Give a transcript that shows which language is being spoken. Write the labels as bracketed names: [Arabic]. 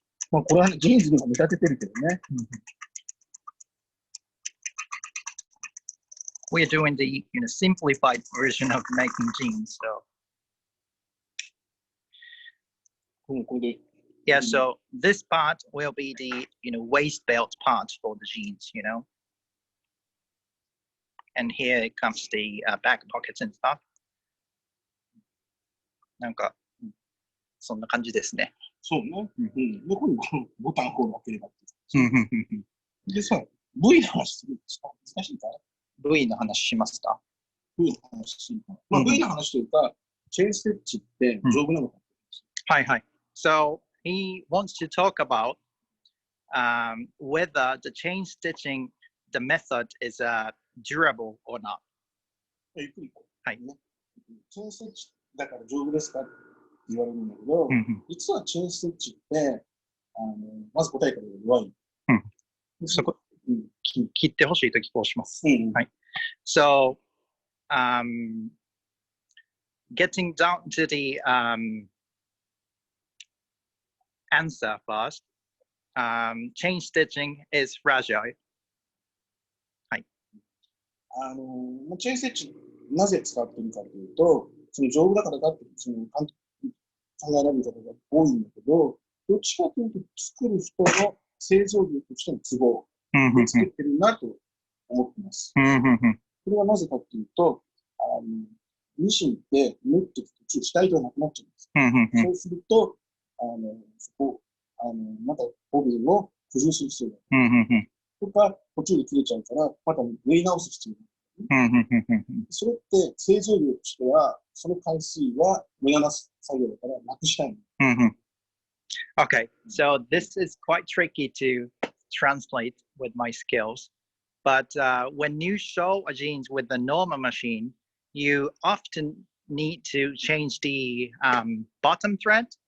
[Japanese] まあ、これはジーンズにも見立ててるけどね。 [English] We're doing the simplified version of making jeans. So [Japanese] これで。 [English] yeah, so this part will be the waist belt part for the jeans, and here it comes the back pockets and stuff. [Japanese] なんかそんな感じですね。そうね。で、ここにボタンホールを開ければっていう。でさ、V の話するんですか？難しいか？ V の話しますか？ V の話するか。まあ、V の話というか、チェーンステッチって丈夫なのか。はいはい。 [English] So he wants to talk about whether the chain stitching, the method is durable or not. [Japanese] ゆっくりこう。はい。チェーンステッチだから丈夫ですかって言われるんだけど、実はチェーンステッチってまず答えから弱い。そこ切ってほしいときこうします。はい。 [English] So, getting down to the answer first, chain stitching is fragile. [Japanese] はい。チェーンステッチなぜ使っているかというと、その丈夫だからかって考えられる方が多いんだけど、どっちかというと作る人の製造業としての都合で作ってるなと思ってます。これはなぜかというと、ミシンって縫っていくと下糸がなくなっちゃうんです。そうすると、そこ、またボビンを補充する必要がある。とか、途中で切れちゃうから、また縫い直す必要がある。それって製造業としては、その回数は無駄な作業だからなくしたい。 [English] Okay, so this is quite tricky to translate with my skills. But when you sew a jeans with the normal machine, you often need to change the bottom thread.